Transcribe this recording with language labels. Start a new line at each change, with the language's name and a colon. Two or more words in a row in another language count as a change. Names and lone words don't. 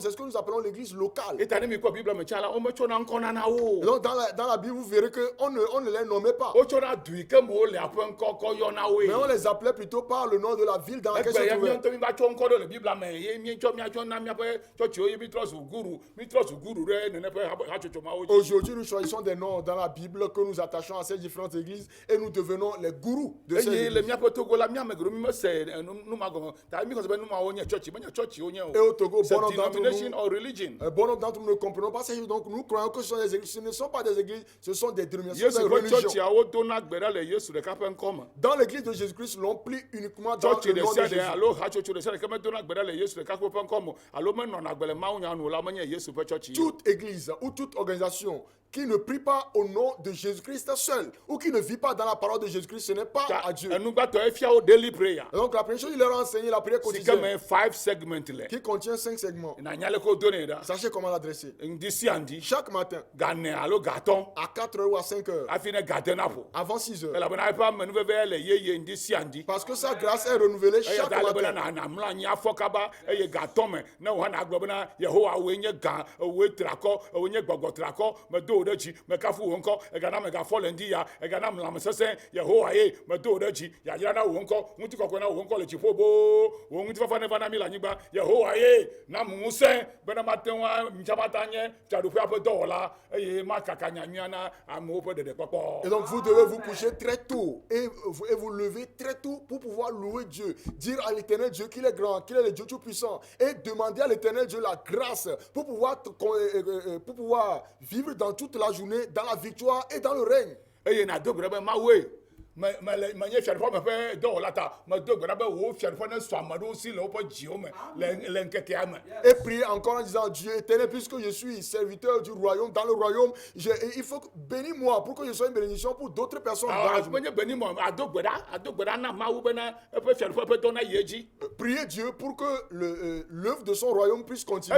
French: C'est ce que nous appelons l'église locale.
Ewe: Eta ne mi kɔ Bible me tsã la wometsɔna ŋkɔ nana wo.
French: Et donc dans la Bible, vous verrez qu'on ne les nommait pas.
Ewe: Wotsɔna du yi ke me wo le aƒe ŋkɔ kɔ yɔna woe.
French: Mais on les appelait plutôt par le nom de la ville dans laquelle
Ewe: Egbe
French: se
Ewe: ya
French: trouvaient.
Ewe: míɔŋutɔ mi va tsɔ ŋkɔ ɖe le Biblia me ye míetsɔ míatsɔ na míaƒe tsɔtsiwo ye mi trɔ zu guru ɖe nene ƒe hatsotso mawo dzi.
French: Aujourd'hui, nous choisissons des noms dans la Bible que nous attachons à ces différentes églises et nous devenons les gourous de ces
Ewe: Eye le
French: églises.
Ewe: míaƒe Togo la míame geɖewo mi mese numagɔme ta mi xɔse be numawo nye tsɔtsi menye tsɔtsiwo nye
French: Et
Ewe: o.
French: au Togo, C'est bon nombre d'entre
English: denomination
French: nous,
English: or religion.
French: bon nombre d'entre nous ne comprenons pas ces choses. Donc nous croyons que ce sont des églises. Ce ne sont pas des églises, ce sont des dénominations,
Ewe: Yesu
French: des
Ewe: ƒe
French: religions.
Ewe: tsɔtsiawo dona gbe ɖa le Yesu ɖeka ƒe ŋkɔ me.
French: Dans l'église de Jésus-Christ, l'on plie uniquement dans
Ewe: Tsɔtsi
French: le
Ewe: ɖe
French: nom de
Ewe: sia ɖe
French: Jésus.
Ewe: alo hatsotso ɖe sia ɖe ke medona gbe ɖa le Yesu ɖeka ƒe ŋkɔ me alo menɔna gbe le mawunya nu o la menye Yesu ƒe tsɔtsi.
French: Toute église ou toute organisation qui ne prie pas au nom de Jésus-Christ seul ou qui ne vit pas dans la parole de Jésus-Christ, ce n'est pas à Dieu.
Ewe: Enugbatɔ efia wo
English: daily prayer.
French: Et donc la première chose, il leur a enseigné la prière
Ewe: Si ke
French: quotidienne
Ewe: me 5 segment le.
French: qui contient 5 segments.
Ewe: Na nya le ko done ɖa.
French: Sachez comment l'adresser.
Ewe: Ŋdi sia ŋdi.
French: Chaque matin,
Ewe: Gane alo gatɔn.
French: à 4 heures ou à 5 heures,
Ewe: Hafi ne gade na ƒo.
French: avant 6 heures.
Ewe: Elabena eƒe amenuveve le yeye ŋdi sia ŋdi.
French: Parce que sa grâce est renouvelée
Ewe: Eya
French: chaque
Ewe: ta le bena
French: matin.
Ewe: na mlɔ anyi afɔ kaba eye gatɔ me ne wo hã gblɔ bena Yehowa woe nye gã woe trakɔ woe nye gbɔgbɔ trakɔ medo wo ɖe dzi mekafu wo ŋkɔ egana megafɔ le ŋdi ya egana lãmesesẽ Yehowa ye medo wo ɖe dzi yayra na wo ŋkɔ ŋutikɔkɔe na wo ŋkɔ le dziƒo boo wo ŋutifafa ne va na mi le anyigba Yehowa ye na mu ŋusẽ bena mate ŋu mtsabata nye fiaɖuƒea ƒe dɔwɔla eye makaka nyanyua na amewo ƒe ɖeɖekpɔkpɔ.
French: Et donc vous devez vous coucher très tôt et vous lever très tôt pour pouvoir louer Dieu, dire à l'éternel Dieu qu'il est grand, qu'il est le Dieu tout-puissant et demander à l'éternel Dieu la grâce pour pouvoir vivre dans toute la journée, dans la victoire et dans le règne.
Ewe: Eye na do gbe ɖe be Mawoe menye fiaɖuƒe me ƒe dɔwɔla ta medo gbe ɖa be wo fiaɖuƒe ne sɔ ame ɖewo si le woƒe dziwo me le ŋkekea me.
French: Et prier encore en disant Dieu éternel, puisque je suis serviteur du royaume, dans le royaume, il faut bénis-moi pour que je sois une bénédiction pour d'autres personnes. Dans la journée.
Ewe: Menye beni mo ado gbe ɖa na Mawu bena eƒe fiaɖuƒe ƒe dɔ na yi edzi.
French: Priez Dieu pour que l'œuvre de son royaume puisse continuer.